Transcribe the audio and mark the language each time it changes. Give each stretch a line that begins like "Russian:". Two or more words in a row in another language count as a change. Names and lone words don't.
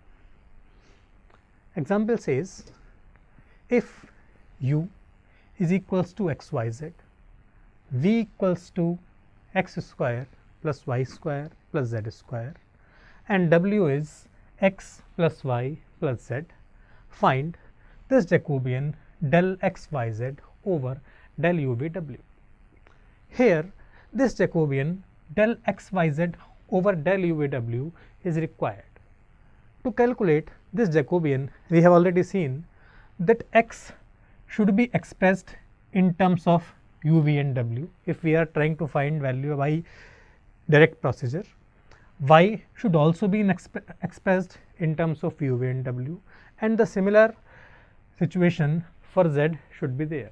English: Example says, if u is equals to x y z, v equals to x square plus y square plus z square, and w is x plus y plus z, find this Jacobian del x y z over del u v w. Here this Jacobian del x y z over del u v w is required. To calculate this Jacobian, we have already seen that x should be expressed in terms of u, v and w if we are trying to find value by direct procedure. Y should also be expressed in terms of u, v and w, and the similar situation for z should be there.